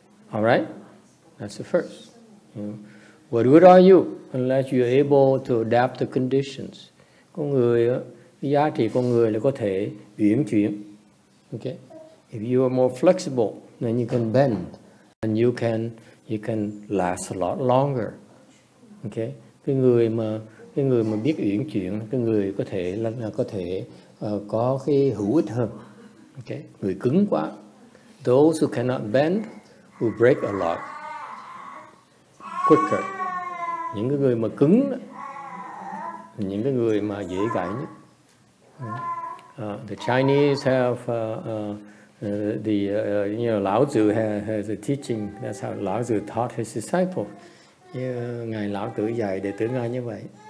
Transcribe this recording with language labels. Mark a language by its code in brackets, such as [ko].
[en] All right, that's the first. What good are you unless you're able to adapt the conditions? [vi] Con người, cái giá trị con người là có thể uyển chuyển. [en] Okay, if you are more flexible, then you can bend, and you can last a lot longer. [vi] Okay, cái người mà biết uyển chuyển, cái người có thể có cái hữu ích hơn. [en] Okay, [vi] người cứng quá, [en] those who cannot bend will break a lot quicker. [vi] Những cái người mà cứng, những cái người mà dễ gãy nhất. [en] The Chinese have Lão Tử has a teaching. That's how Lão Tử taught his disciples. [vi] Ngài Lão Tử dạy đệ tử Ngài như vậy.